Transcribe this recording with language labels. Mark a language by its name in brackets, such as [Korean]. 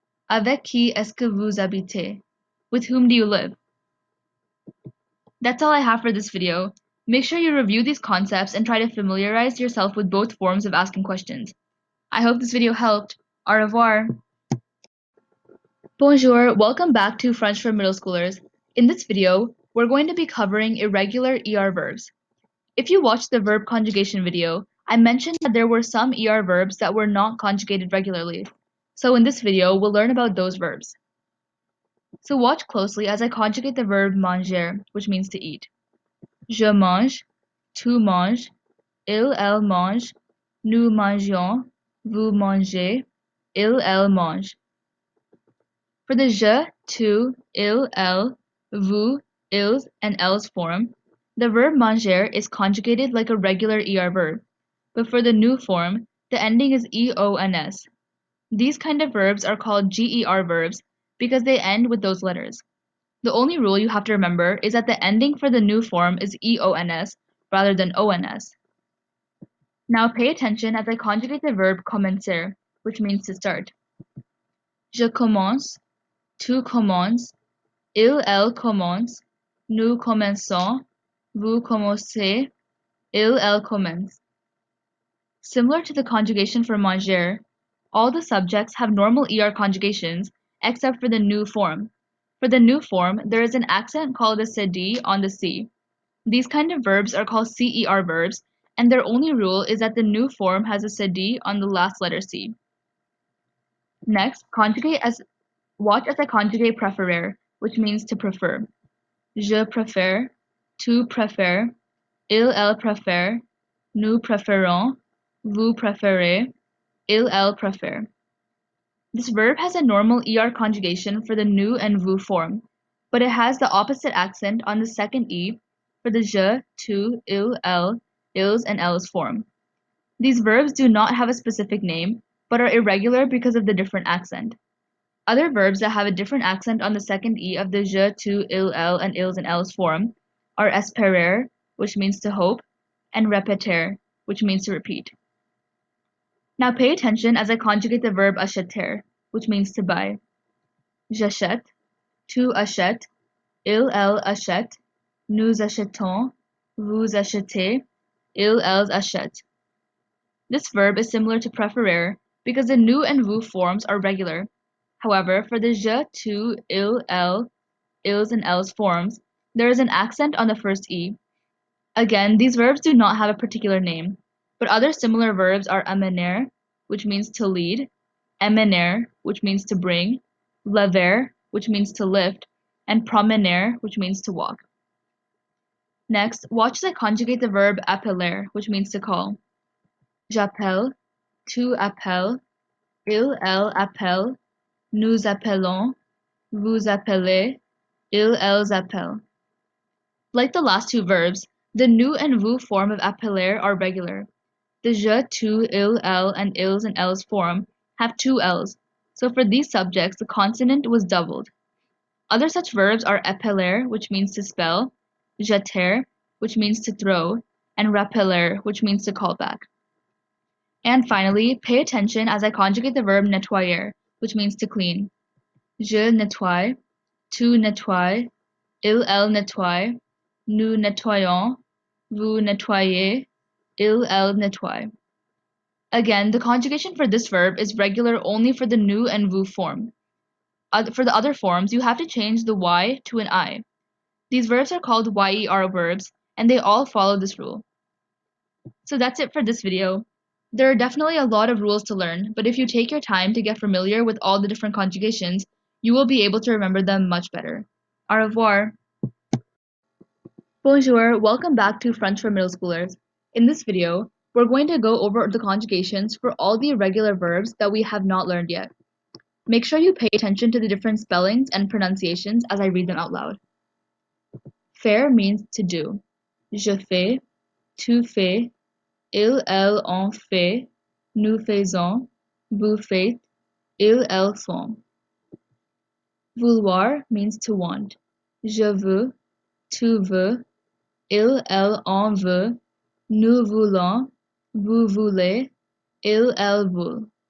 [French] Avec qui est-ce que vous habitez? [English] With whom do you live? That's all I have for this video. Make sure you review these concepts and try to familiarize yourself with both forms of asking questions. I hope this video helped. [French] Au revoir. Bonjour, [English] welcome back to French for Middle Schoolers. In this video, we're going to be covering irregular ER verbs. If you watched the verb conjugation video, I mentioned that there were some ER verbs that were not conjugated regularly. So in this video, we'll learn about those verbs. So watch closely as I conjugate the verb manger, which means to eat. [French] Je mange, tu manges, elle mange, nous mangeons, vous mangez, elle mange. [English] For the je, tu, elle, vous, ils, and elles form, the verb manger is conjugated like a regular ER verb, but for the new form, the ending is EONS. These kind of verbs are called GER verbs because they end with those letters. The only rule you have to remember is that the ending for the new form is EONS rather than ONS. Now pay attention as I conjugate the verb commencer, which means to start. [French] Je commence, tu commences, elle commence, nous commençons, vous commencez, elle commence. [English] Similar to the conjugation for manger, all the subjects have normal ER conjugations except for the new form. For the new form, there is an accent called a cd on the C. These kind of verbs are called CER verbs, and their only rule is that the new form has a cd on the last letter C. Next, watch as I conjugate préférer, which means to prefer. [French] Je préfère, tu préfères, elle préfère, nous préférons, vous préférez, elle préfère. [English] This verb has a normal ER conjugation for the nu and vous form, but it has the opposite accent on the second E for the je, tu, elle, ils, and elles form. These verbs do not have a specific name, but are irregular because of the different accent. Other verbs that have a different accent on the second E of the je, tu, elle, and ils, and elles form are espérer, which means to hope, and répéter, which means to repeat. Now pay attention as I conjugate the verb acheter, which means to buy. [French] J'achète, tu achètes, elle achète, nous achetons, vous achetez, elles achètent. [English] This verb is similar to préférer because the nu and vous forms are regular. However, for the je, tu, elle, ils, and elles forms, there is an accent on the first E. Again, these verbs do not have a particular name, but other similar verbs are amener, which means to lead, emmener, which means to bring, lever, which means to lift, and promener, which means to walk. Next, watch as I conjugate the verb appeler, which means to call. [French] J'appelle, tu appelles, elle appelle, nous appelons, vous appelez, elles appellent. [English] Like the last two verbs, the nu and vous form of appeler are regular. The je, tu, elle, and ils, and elles form have two L's, so for these subjects the consonant was doubled. Other such verbs are appeler, which means to spell, jeter, which means to throw, and rappeler, which means to call back. And finally, pay attention as I conjugate the verb nettoyer, which means to clean. [French] Je nettoie, tu nettoies, elle nettoie, nous nettoyons, vous nettoyez, elle nettoie. [English] Again, the conjugation for this verb is regular only for the nous and vous form. For the other forms, you have to change the y to an I. These verbs are called YER verbs, and they all follow this rule. So that's it for this video. There are definitely a lot of rules to learn, but if you take your time to get familiar with all the different conjugations, you will be able to remember them much better. [French] Au revoir! Bonjour, [English] welcome back to French for Middle Schoolers. In this video, we're going to go over the conjugations for all the irregular verbs that we have not learned yet. Make sure you pay attention to the different spellings and pronunciations as I read them out loud. Faire means to do. [French] Je fais, tu fais, il, elle, on fait, nous faisons, vous faites, ils, elles font. Vouloir [English] means to want. [French] Je veux, tu veux, il, elle, on veut, nous voulons, vous voulez, il, elle veut.